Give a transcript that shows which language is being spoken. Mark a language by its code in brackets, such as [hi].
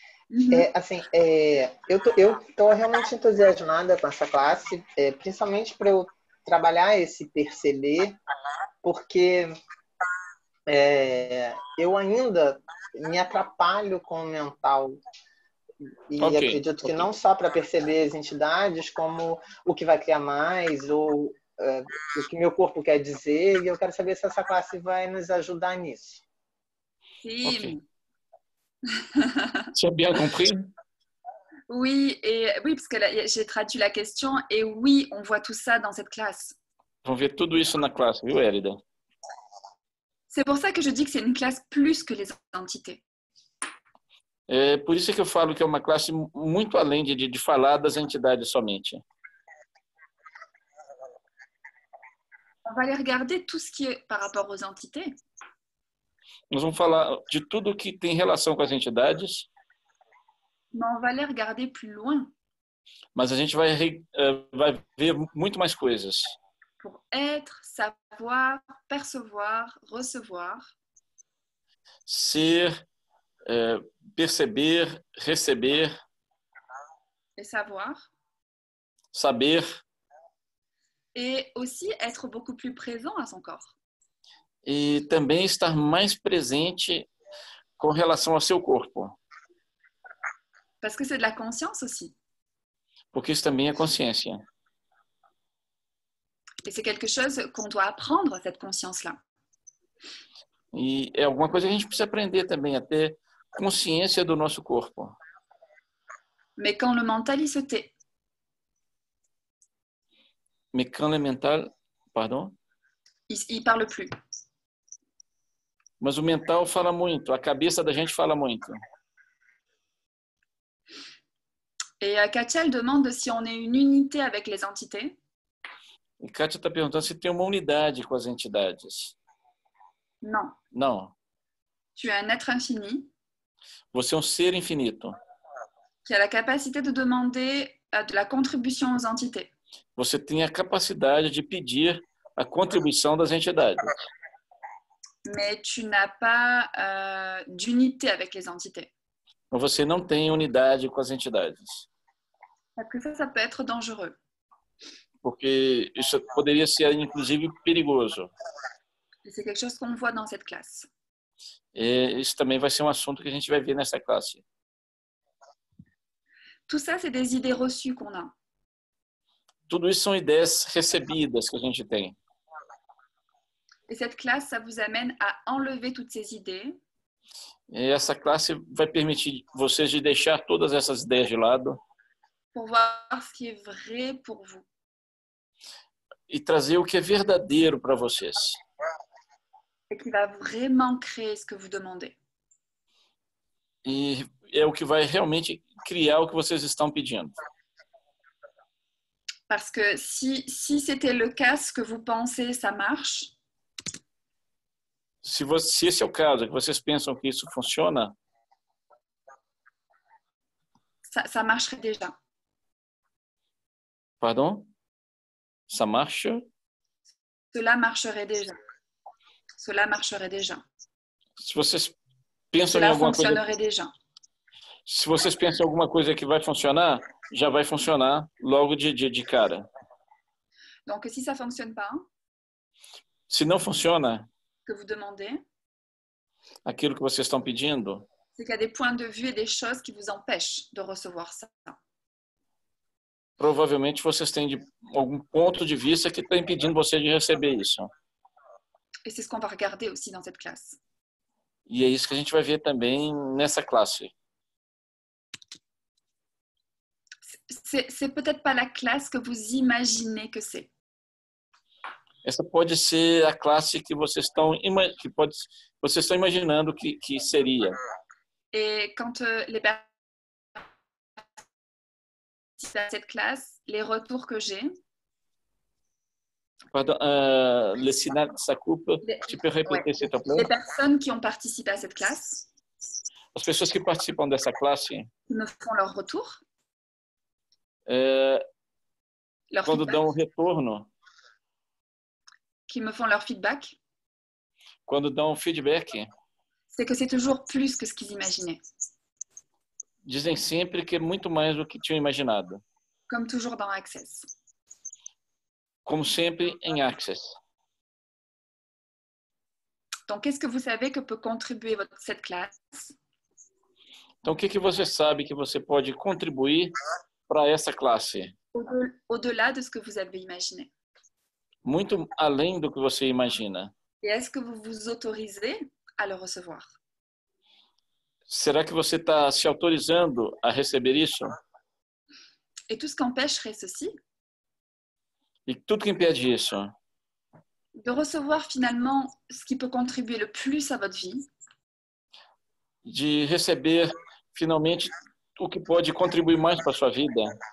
[pt] Eu estou realmente entusiasmada com essa classe, principalmente para eu trabalhar esse perceber, porque eu ainda me atrapalho com o mental. E acredito que não só para perceber as entidades, como o que vai criar mais, ou o que meu corpo quer dizer, e eu quero saber se essa classe vai nos ajudar nisso. Sim. [fr] Okay. Tu as bien compris? Oui, parce que j'ai traduit la question, et oui, on voit tout ça dans cette classe. [pt] Vão ver tudo isso na classe, viu, Érida? [fr] C'est pour ça que je dis que c'est une classe plus que les entités. [pt] É por isso que eu falo que é uma classe muito além de falar das entidades somente. [fr] On va aller regarder tout ce qui est par rapport aux entités. [pt] Nós vamos falar de tudo que tem relação com as entidades. [fr] Mais on va aller regarder plus loin. [pt] Mas a gente vai ver muito mais coisas. [fr] Pour être, savoir, percevoir, recevoir. [pt] Ser, perceber, receber. [fr] Et savoir. [pt] Saber. [fr] Et aussi être beaucoup plus présent à son corps. [pt] E também estar mais presente com relação ao seu corpo. [fr] Parce que c'est de la conscience aussi. [pt] Porque isso também é consciência. [fr] Et c'est quelque chose qu'on doit apprendre, cette conscience-là. [pt] E é alguma coisa que a gente precisa aprender também, a ter consciência do nosso corpo. [fr] Mais quand le mental, il se tait. Mais quand le mental, pardon? Il parle plus. [pt] Mas o mental fala muito, a cabeça da gente fala muito. [fr] Et Katia, elle demande si on est une unité avec les entités. [pt] E Kátia está perguntando se tem uma unidade com as entidades. [fr] Non. [pt] Não. [fr] Tu es un être infini. [pt] Você é um ser infinito. [fr] Qui a la capacité de demander de la contribution aux entités. [pt] Você tem a capacidade de pedir a contribuição das entidades. [fr] Mais tu n'as pas d'unité avec les entités. [pt] Mas você não tem unidade com as entidades. [fr] Parce que ça peut être dangereux. [pt] Porque isso poderia ser, inclusive, perigoso. [fr] Et c'est quelque chose qu'on voit dans cette classe. [pt] E isso também vai ser um assunto que a gente vai ver nessa classe. [fr] tout ça, c'est des idées reçues qu'on a. [pt] Tudo isso são ideias recebidas que a gente tem. [fr] Et cette classe, ça vous amène à enlever toutes ces idées. [pt] E essa classe vai permitir vocês de deixar todas essas ideias de lado [fr] pour voir ce qui est vrai pour vous. [pt] e trazer o que é verdadeiro para vocês. [fr] Et qui va vraiment créer ce que vous demandez. [pt] E é o que vai realmente criar o que vocês estão pedindo. [fr] Parce que si c'était le cas, ce que vous pensez, ça marche. [pt] Se esse é o caso, que vocês pensam que isso funciona, [fr] ça marcherait déjà. pardon? Ça marche? Cela marcherait déjà. Cela marcherait déjà. [pt] Se vocês pensam em [fr] Cela [pt] alguma coisa, [fr] fonctionnerait déjà. [pt] se vocês pensam em alguma coisa que vai funcionar, já vai funcionar logo de cara. [fr] Donc, si ça ne fonctionne pas, [pt] Se não funciona, [fr] que vous demandez, [pt] aquilo que vocês estão pedindo, [fr] c'est qu'il y a des points de vue et des choses qui vous empêchent de recevoir ça. [pt] provavelmente vocês têm algum ponto de vista que está impedindo você de receber isso. [fr] Et c'est ce qu'on va regarder aussi dans cette classe. [pt] E é isso que a gente vai ver também nessa classe. [fr] C'est peut-être pas la classe que vous imaginez que c'est. [pt] Essa pode ser a classe que vocês estão imaginando que seria. [fr] Et quand les personnes participent à cette classe, les retours que j'ai, Pardon, Lessina, ça coupe. Tu peux répéter, s'il te plaît? les personnes qui ont participé à cette classe, [pt] As pessoas que participam dessa classe, [fr] qui me font leur retour, leur [pt] quando [en] feedback, [pt] dão o retorno, [fr] qui me font leur feedback, [pt] quando dão o feedback, [fr] c'est que c'est toujours plus que ce qu'ils imaginaient. [pt] dizem sempre que é muito mais do que tinham imaginado. [fr] Comme toujours dans Access. [pt] Como sempre em Access. [fr] Donc, qu'est-ce que vous savez que peut contribuer cette classe? [pt] Então, o que você sabe que você pode contribuir para essa classe? [fr] Au-delà de ce que vous avez imaginé. [pt] Muito além do que você imagina. [fr] Et est-ce que vous vous autorisez à le recevoir? [pt] Será que você está se autorizando a receber isso? [fr] Et tout ce qu'empêcherait ceci, [pt] E tudo que impede isso? [fr] de recevoir finalement ce qui peut contribuer le plus à votre vie, [pt] De receber finalmente o que pode contribuir mais para a sua vida?